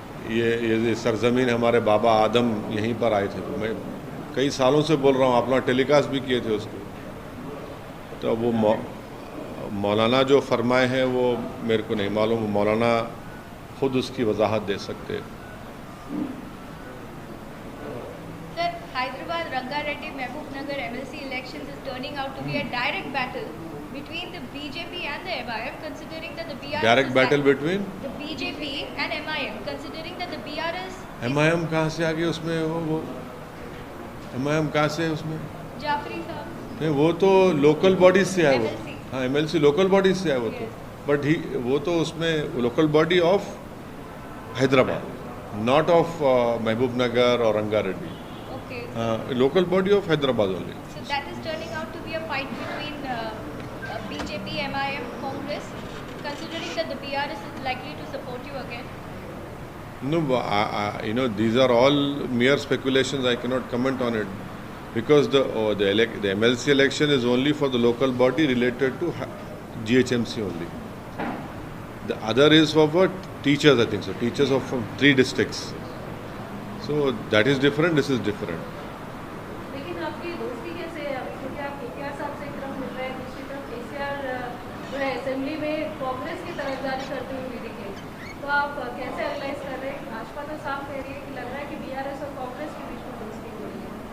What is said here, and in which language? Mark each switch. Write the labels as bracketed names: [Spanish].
[Hindi] ये सरजमीन हमारे बाबा आदम यहीं पर आए थे, तो मैं कई सालों से बोल रहा हूँ, अपना टेलीकास्ट भी किए थे उसको। तो वो मौलाना जो फरमाए हैं वो मेरे को नहीं मालूम, मौलाना खुद उसकी वजाहत दे सकते। [English] Sir, Hyderabad Rangareddy Mahbubnagar MLC elections is turning out to be a direct battle between the BJP and the MIM, considering that the BRS direct battle between the BJP and MIM, considering that the BRS [Hindi] MIM कहाँ से आ गई उसमें? वो MIM कहाँ से है उसमें? जाफरी साहब, नहीं, वो तो लोकल बॉडीज से है। वो MLC. हाँ, MLC लोकल बॉडीज से है वो तो। बट वो तो उसमें [English] local body of Hyderabad, not of Mahbubnagar [Hindi] और Rangareddy. [English] okay. Local body of Hyderabad only. So that is turning out to be a fight between BJP, MIM, Congress, considering that the BRS is likely to support you again. No, these are all mere speculations. I cannot comment on it because the MLC election is only for the local body related to GHMC only. The other is for what? Teachers, I think so. Teachers of from 3 districts. So that is different. This is different. [Hindi] लेकिन आपकी दोस्ती कैसे है अभी, क्योंकि आप KTR साहब से एक तरफ मिल रहे हैं, दूसरी तरफ केसीआर जो है असेंबली में कांग्रेस की तरफदारी करते हुए भी दिखे, तो आप कैसे एनालाइज कर रहे हैं? भाजपा तो साफ कह रही है कि लग रहा है कि बीआरएस और कांग्रेस के बीच में दोस्ती हो रही है।